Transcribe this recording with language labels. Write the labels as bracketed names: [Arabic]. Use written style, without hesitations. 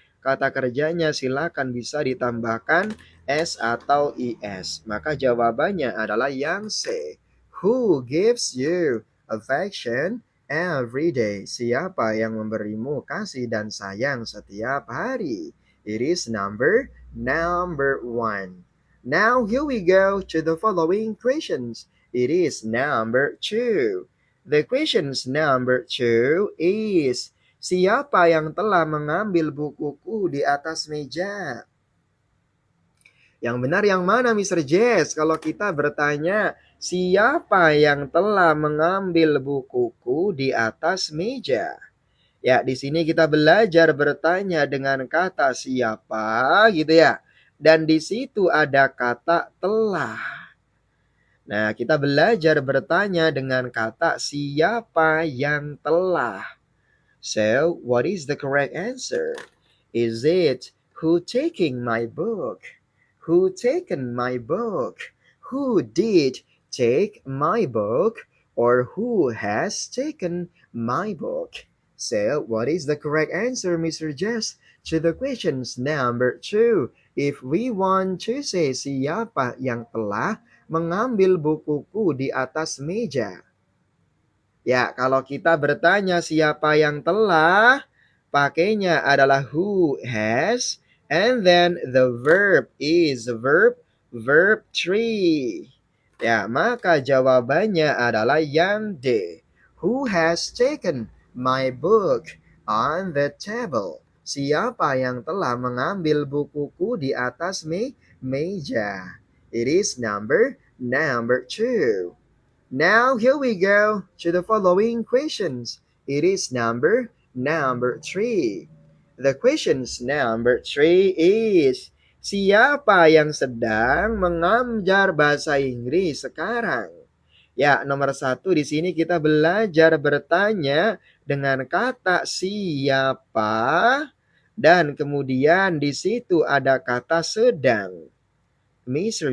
[Indonesian] Kata kerjanya silakan bisa ditambahkan S atau IS. Maka jawabannya adalah yang C. [English] Who gives you affection every day? [Indonesian] Siapa yang memberimu kasih dan sayang setiap hari? [English] It is number 1. Now here we go to the following questions. It is number 2. The questions number 2 is, [Indonesian] siapa yang telah mengambil bukuku di atas meja? Yang benar yang mana, Mr. Jess? Kalau kita bertanya, siapa yang telah mengambil bukuku di atas meja? Ya, di sini kita belajar bertanya dengan kata siapa gitu ya. Dan di situ ada kata telah. Nah, kita belajar bertanya dengan kata siapa yang telah. [English] So, what is the correct answer? Is it who taking my book? Who taken my book? Who did take my book? Or who has taken my book? So, what is the correct answer, Mr. Jess, to the questions number 2? If we want to say [Indonesian] siapa yang telah mengambil bukuku di atas meja. Ya, kalau kita bertanya siapa yang telah, pakainya adalah [English] who has, and then the verb is verb 3. [Indonesian] Ya, maka jawabannya adalah yang D. [English] Who has taken my book on the table? [Indonesian] Siapa yang telah mengambil bukuku di atas meja? [English] It is number 2. Now here we go to the following questions. It is number 3. The questions number 3 is, [Indonesian] siapa yang sedang mengajar bahasa Inggris sekarang? Ya, nomor 1 di sini kita belajar bertanya dengan kata siapa dan kemudian di situ ada kata sedang. Mr.